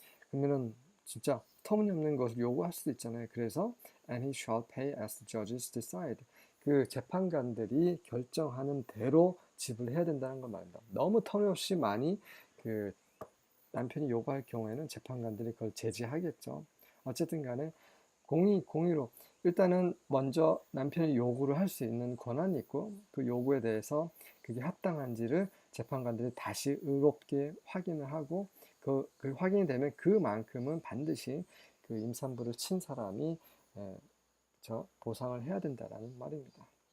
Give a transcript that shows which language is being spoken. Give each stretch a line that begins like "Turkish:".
Korean: 그러면은 진짜 터무니없는 것을 요구할 수도 있잖아요. 그래서
English: and he shall pay as the judges decide.
Korean: 그 재판관들이 결정하는 대로 지불해야 된다는 걸 말합니다. 너무 터무니없이 많이 그 남편이 요구할 경우에는 재판관들이 그걸 제지하겠죠. 어쨌든 간에 공의로 일단은 먼저 남편이 요구를 할 수 있는 권한이 있고 그 요구에 대해서 그게 합당한지를 재판관들이 다시 의롭게 확인을 하고 그 확인이 되면 그만큼은 반드시 그 임산부를 친 사람이 보상을 해야 된다라는 말입니다.